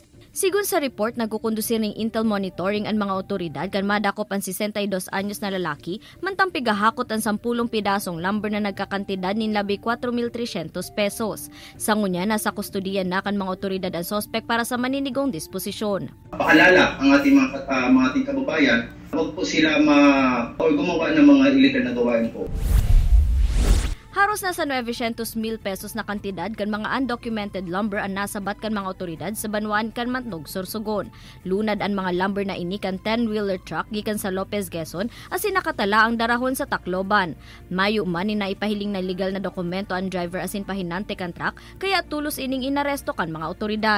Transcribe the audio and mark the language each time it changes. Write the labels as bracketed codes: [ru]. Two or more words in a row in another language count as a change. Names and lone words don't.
[bik] Sigun sa report, nagkukondusir ng [en] intel monitoring [bik] ang mga otoridad kan madakop ang 62 anyos na lalaki mantang pigahakot ang 10 pidasong lumber na nagkakantidad nin labi 4,300 pesos. Sa ngunya, nasa kustudiyan na kan mga otoridad ang sospek para sa maninigong disposisyon. [tl] Paalala ang ating mga kababayan, huwag po sila gumawa ng mga illegal na gawain po. [bik] Haros nasa 900,000 pesos na kantidad kan mga [en] undocumented lumber [bik] ang nasabat kan mga otoridad sa Banwaan kan Matnog, Sorsogon. Lunad ang mga lumber na ini kan [en] 10-wheeler truck [bik] gikan sa Lopez, Quezon asin nakatala ang darahon sa Tacloban. Mayo man ni naipahiling na legal na dokumento ang driver asin pahinante kan truck kaya tulos ining inaresto kan mga otoridad.